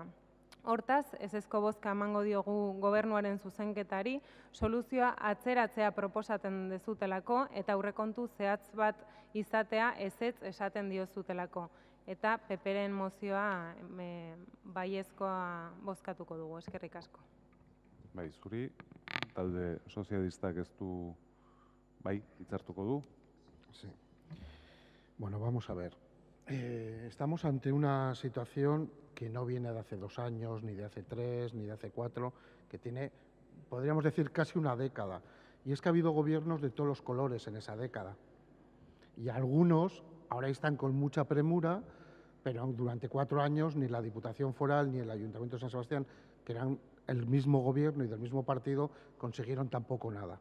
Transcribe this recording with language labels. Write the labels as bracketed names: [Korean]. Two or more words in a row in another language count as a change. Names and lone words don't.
[Basque] Hortaz, ezezko bozka emango diogu gobernuaren zuzenketari, soluzioa atzeratzea proposatzen dezutelako eta aurrekontu zehatz bat izatea ezetz esaten diozutelako. eta PPren mozioa baiezkoa bozkatuko dugu. Eskerrik asko. Bai, zuri, talde sozialistak ez du, bai, hitzartuko du. [Spanish] Sí. Bueno, vamos a ver. Estamos ante una situación que no viene de hace 2 años, ni de hace 3, ni de hace 4, que tiene, podríamos decir, casi una década. Y es que ha habido gobiernos de todos los colores en esa década. Y algunos ahora están con mucha premura, pero durante 4 años ni la Diputación Foral ni el Ayuntamiento de San Sebastián, que eran el mismo gobierno y del mismo partido, consiguieron tampoco nada.